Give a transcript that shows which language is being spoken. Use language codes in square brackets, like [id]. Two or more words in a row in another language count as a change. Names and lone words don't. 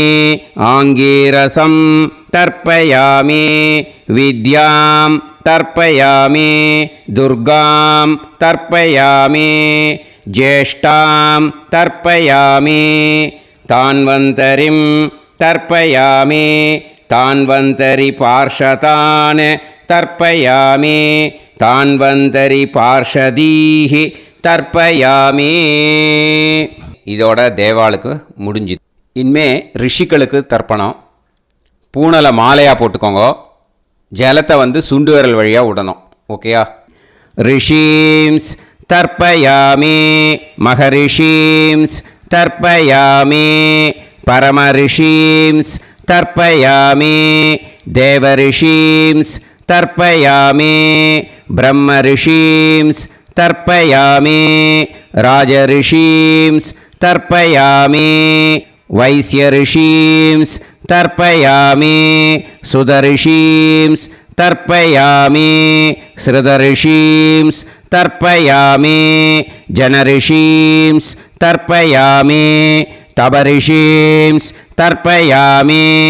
[sa] आङ्गीरसं तर्पयामि विद्यां तर्पयामि दुर्गां तर्पयामि ज्येष्ठां तर्पयामि तान्वन्तरिं तर्पयामि तान्वन्तरिपार्षदान् तर्पयामि तान्वन्तरिपार्षदीः தர்ப்பயாமி. [ta] இதோட தேவாளுக்கு முடிஞ்சு. இனிமே ரிஷிகளுக்கு தர்ப்பணம். பூனலை மாலையாக போட்டுக்கோங்க. ஜலத்தை சுண்டு விரல் வழியாக விடணும். ஓகேயா? [sa] ऋषीन् तर्पयामि महर्षीन् तर्पयामि परमर्षीन् तर्पयामि देवर्षीन् तर्पयामि ब्रह्मर्षीन् तर्पयामि राजऋषींस् तर्पयामि वैश्यऋषींस् तर्पयामि सुदऋषींस् तर्पयामि श्रुतऋषींस् तर्पयामि जनऋषींस् तर्पयामि तपऋषींस् तर्पयामि